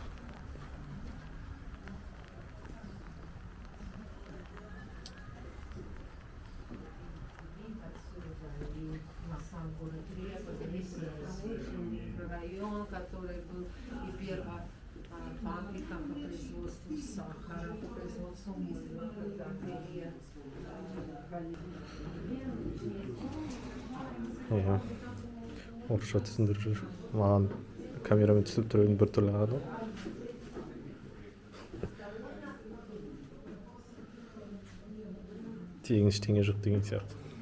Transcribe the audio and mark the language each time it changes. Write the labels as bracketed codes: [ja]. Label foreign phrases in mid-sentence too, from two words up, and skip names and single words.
[ru] Район, который был и первая фабрика по производству сахара, по производству мыла, когда были [kk] Иә. Орысша түсіндіріп жүр. Маған камерамен түсіп тұруын бір түрлі ағады. Тегін ештеңе жоқ деген сияқты.